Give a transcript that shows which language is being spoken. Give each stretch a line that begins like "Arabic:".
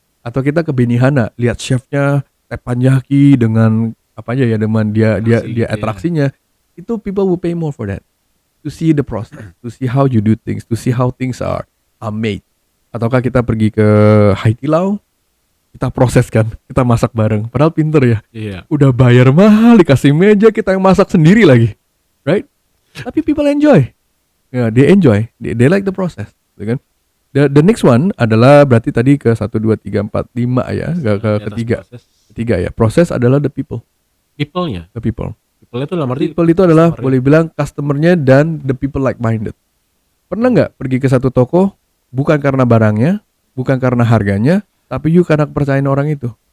Indonesian: Atau kita ke Benihana, lihat chefnya teppanyaki dengan apa aja ya, dengan dia atraksinya.
English: Itu people will pay more for that, to see the process, to see how you do things, to see how things are made.
Indonesian: Ataukah kita pergi ke Haitilao, kita proses kan, kita masak bareng, padahal pinter ya. Udah bayar mahal, dikasih meja, kita yang masak sendiri lagi, right?
English: Tapi people enjoy, they enjoy, they like the process, kan? The next one
Indonesian: adalah berarti tadi ke 1, 2, 3, 4, 5 ya, ketiga ya. Proses adalah the people. People-nya?
English: The people.
Indonesian: People itu dalam arti? People itu adalah boleh bilang customer-nya dan
English: the people like-minded.
Indonesian: Pernah nggak pergi ke satu toko bukan karena barangnya, bukan karena harganya, tapi you karena kepercayaan orang itu?